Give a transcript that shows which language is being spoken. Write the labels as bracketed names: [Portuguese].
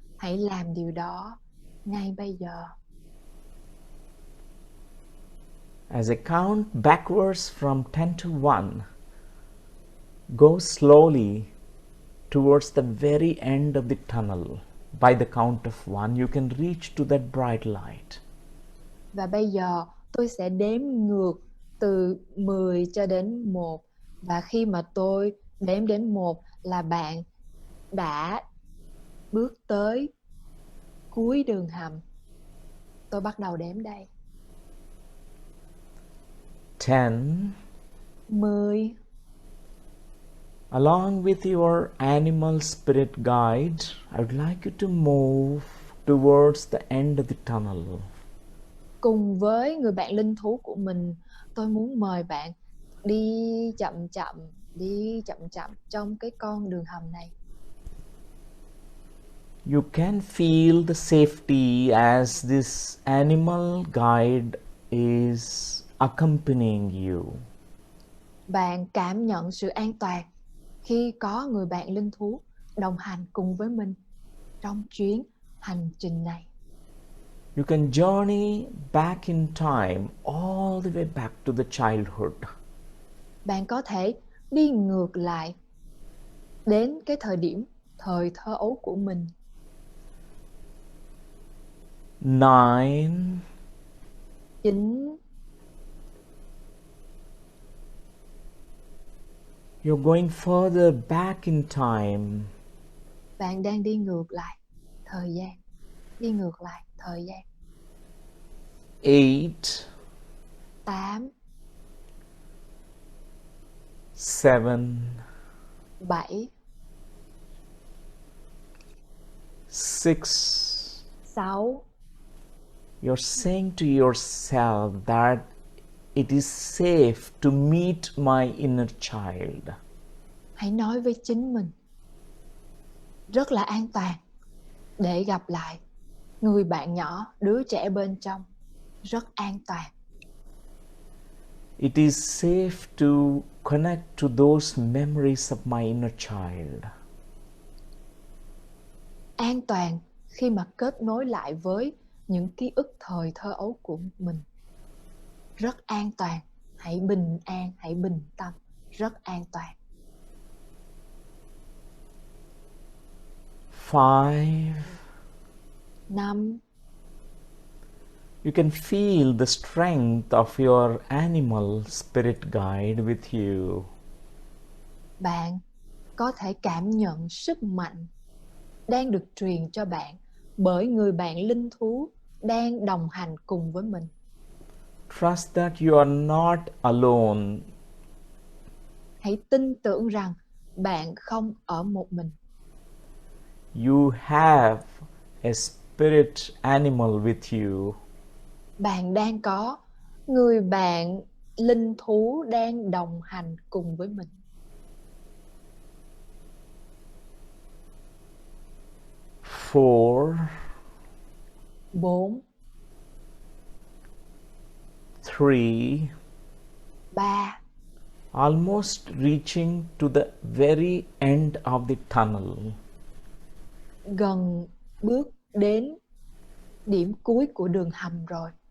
[Vietnamese] Hãy làm điều đó ngay bây giờ. [English] As I count backwards from 10 to 1, go slowly towards the very end of the tunnel. By the count of 1, you can reach to that bright light. [Vietnamese] Và bây giờ tôi sẽ đếm ngược từ 10 cho đến 1. Và khi mà tôi đếm đến 1 là bạn đã bước tới cuối đường hầm. Tôi bắt đầu đếm đây. [English] 10. [Vietnamese] 10. [English] Along with your animal spirit guide, I would like you to move towards the end of the tunnel. [Vietnamese] Cùng với người bạn linh thú của mình, tôi muốn mời bạn đi chậm chậm trong cái con đường hầm này. [English] You can feel the safety as this animal guide is accompanying you. [Vietnamese] Bạn cảm nhận sự an toàn khi có người bạn linh thú đồng hành cùng với mình trong chuyến hành trình này. [English] You can journey back in time, all the way back to the childhood. [Vietnamese] Bạn có thể đi ngược lại đến cái thời thơ ấu của mình. [English] 9. [Vietnamese] 9. [English] You're going further back in time. [Vietnamese] Bạn đang đi ngược lại thời gian. Đi ngược lại thời gian. [English] 8. [Vietnamese] 8. [English] 7. [Vietnamese] 7. [English] 6. [Vietnamese] 6. [English] You're saying to yourself that it is safe to meet my inner child. [Vietnamese] Hãy nói với chính mình, rất là an toàn để gặp lại người bạn nhỏ, đứa trẻ bên trong. Rất an toàn. [English] It is safe to connect to those memories of my inner child. [Vietnamese] An toàn khi mà kết nối lại với những ký ức thời thơ ấu của mình. Rất an toàn. Hãy bình an, hãy bình tâm. Rất an toàn. [English] 5. [Vietnamese] 5. [English] You can feel the strength of your animal spirit guide with you. [Vietnamese] Bạn có thể cảm nhận sức mạnh đang được truyền cho bạn bởi người bạn linh thú đang đồng hành cùng với mình. [English] Trust that you are not alone. [Vietnamese] Hãy tin tưởng rằng bạn không ở một mình. [English] You have a spirit animal with you. [Vietnamese] Bạn đang có người bạn linh thú đang đồng hành cùng với mình. [English] 4. [Vietnamese] 4. [English] 3. [Vietnamese] 3. [English] Almost reaching to the very end of the tunnel. [Vietnamese] Gần bước đến điểm cuối của đường hầm rồi.